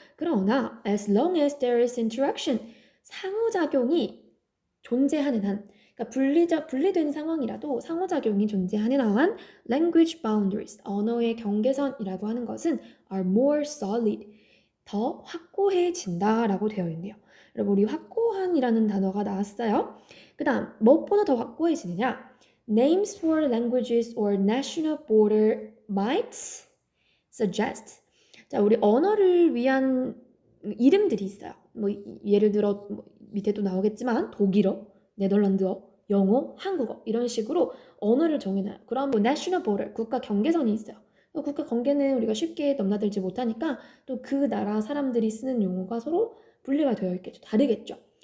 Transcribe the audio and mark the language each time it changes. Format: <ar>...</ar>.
<ko>그러나</ko> <en>as long as there is interaction,</en> <ko>상호작용이 존재하는 한, 그러니까 분리된 상황이라도 상호작용이 존재하는 한</ko> <en>language boundaries,</en> <ko>언어의 경계선이라고 하는 것은</ko> <en>are more solid,</en> <ko>더 확고해진다라고 되어 있네요. 여러분, 우리 확고한이라는 단어가 나왔어요. 그 다음, 무엇보다 더 확고해지느냐?</ko> <en>Names for languages or national border might suggest.</en> <ko>자, 우리 언어를 위한 이름들이 있어요. 예를 들어 밑에도 나오겠지만 독일어, 네덜란드어, 영어, 한국어 이런 식으로 언어를 정해놔요. 그럼 national border, 국가 경계선이 있어요. 국가 경계는 우리가 쉽게 넘나들지 못하니까 또 그 나라 사람들이 쓰는 용어가 서로 분리가 되어 있겠죠. 다르겠죠.</ko>